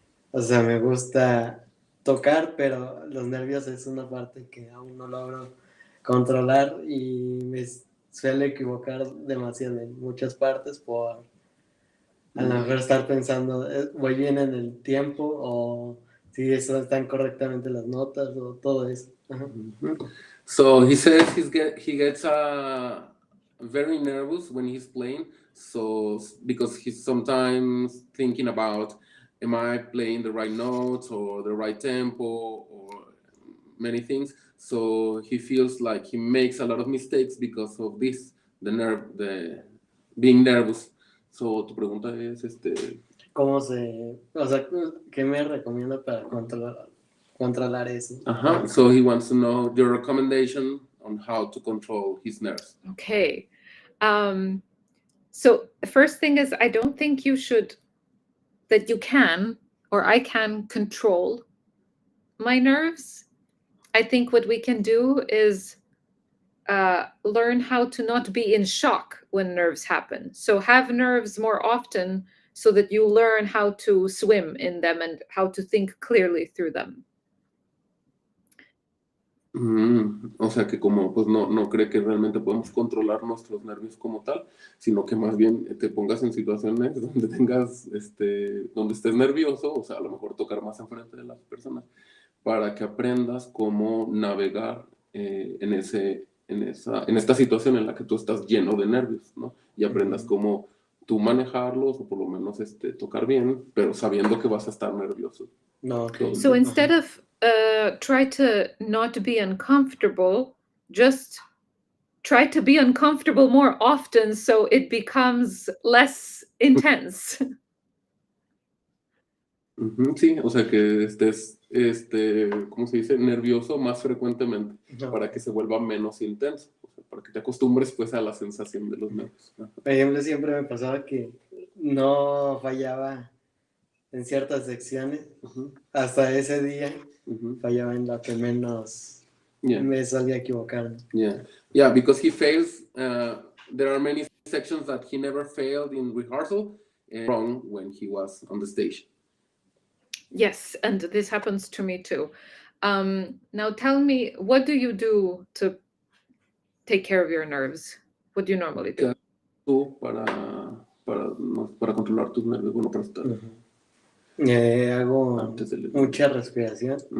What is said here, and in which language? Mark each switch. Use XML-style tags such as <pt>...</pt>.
<es>O sea, me gusta tocar, pero los nervios es una parte que aún no logro controlar y me suele equivocar demasiado en muchas partes por a lo mejor estar pensando, voy bien en el tiempo o si están correctamente las notas o todo eso.</es> <en>So he says he gets very nervous when he's playing, so because he's sometimes thinking about, am I playing the right notes or the right tempo or many things. So he feels like he makes a lot of mistakes because of this, the being nervous.</en> <es>So tu pregunta es ¿Cómo o sea, qué me recomienda para controlar eso?</es> <en>So he wants to know your recommendation on how to control his nerves. Okay. So the first thing is, I don't think you can, or I can control my nerves. I think what we can do is learn how to not be in shock when nerves happen. So have nerves more often so that you learn how to swim in them and how to think clearly through them.</en> <es>O sea que como pues no cree que realmente podemos controlar nuestros nervios como tal, sino que más bien te pongas en situaciones donde tengas donde estés nervioso, o sea, a lo mejor tocar más enfrente de las personas, para que aprendas cómo navegar en esta situación en la que tú estás lleno de nervios, ¿no? Y aprendas cómo tú manejarlos, o por lo menos tocar bien, pero sabiendo que vas a estar nervioso.</es> <en>No, okay. So instead of try to not be uncomfortable, just try to be uncomfortable more often so it becomes less intense.</en> <es>Sí, o sea que estés, ¿cómo se dice? Nervioso más frecuentemente, para que se vuelva menos intenso, o sea, para que te acostumbres pues a la sensación de los nervios. Por ejemplo, siempre me pasaba que no fallaba en ciertas secciones, hasta ese día fallaba en la que menos me solía equivocar.</es> <en>Yeah, because he fails, there are many sections that he never failed in rehearsal, and wrong when he was on the stage. Yes, and this happens to me too. Now tell me, what do you do to take care of your nerves? What do you normally do?</en> <es>Tú para controlar tus nervios, bueno, para estar hago mucha respiración.</es>